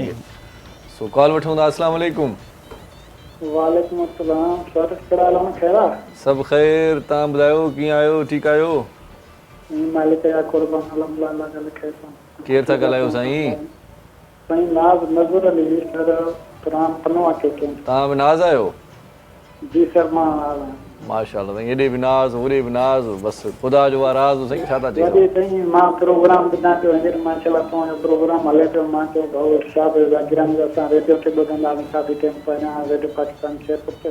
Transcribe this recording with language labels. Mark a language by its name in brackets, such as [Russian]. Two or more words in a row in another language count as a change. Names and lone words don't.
[Sindhi] असांखे। सो कॉल वठूं था। [Arabic] السلام عليكم. وعليكم السلام, [Sindhi] सर कहिड़ा हाल आहिनि? ख़ैर आहे? सभु ख़ैर, तव्हां ॿुधायो कीअं आहियो? ठीकु आहियो? मालिक जा कुर्बान, अल्हम्दुलिल्लाह, अल्लाह करे ख़ैर सां। केरु था ॻाल्हायो साईं? साईं नाज़ नज़र अली सर, पुराण पनवा के के। तव्हां बि नाज़ आहियो? जी सर, मां नाज़ आहियां। माशाल्लाह साईं, हेॾे बि नाज़ होॾे बि नाज़, बसि ख़ुदा जो आहे राज़। साईं छा था चई? वॾी साईं मां प्रोग्राम ॿुधां पियो, हींअर माशाल्लाह तव्हांजो प्रोग्राम हले पियो, मां चयो भाऊ इरशाद ज़ाकिरानी जो असां रेडियो ते ॿुधंदा आहियूं काफ़ी टाइम पहिरियां, रेडियो पाकिस्तान शेरपुर ते।